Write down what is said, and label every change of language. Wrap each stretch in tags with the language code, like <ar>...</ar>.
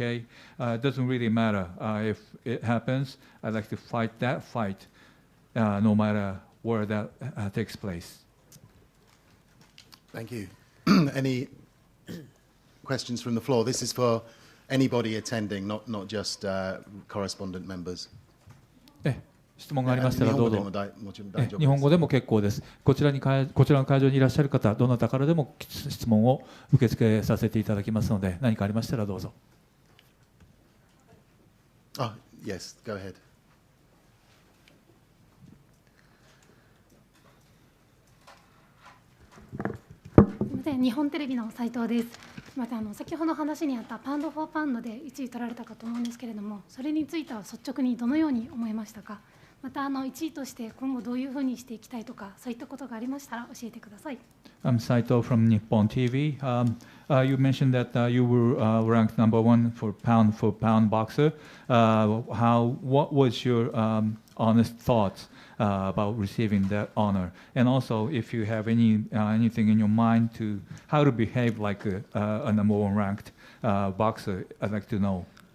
<en>It doesn't really matter. If it happens, I'd like to fight that fight, no matter where that takes place. Thank you. Any questions from the floor? This is for anybody attending, not just correspondent members.</en> <ja>質問がありましたらどうぞ。もちろん大丈夫です。日本語でも結構です。こちらの会場にいらっしゃる方、どなたからでも質問を受け付けさせていただきますので、何かありましたらどうぞ。</ja> <en>Yes, go ahead.</en> <ja>すみません、日本テレビの斉藤です。また先ほど話にあったパウンド・フォー・パウンドで1位取られたかと思うんですけれども、それについては率直にどのように思いましたか。また1位として今後どういうふうにしていきたいとか、そういったことがありましたら教えてください。</ja> <en>I'm Saito from Nippon TV. You mentioned that you were ranked number one for pound boxer. What was your honest thoughts about receiving that honor? And also, if you have anything in your mind to how to behave like a number one ranked boxer, I'd like to know.</en>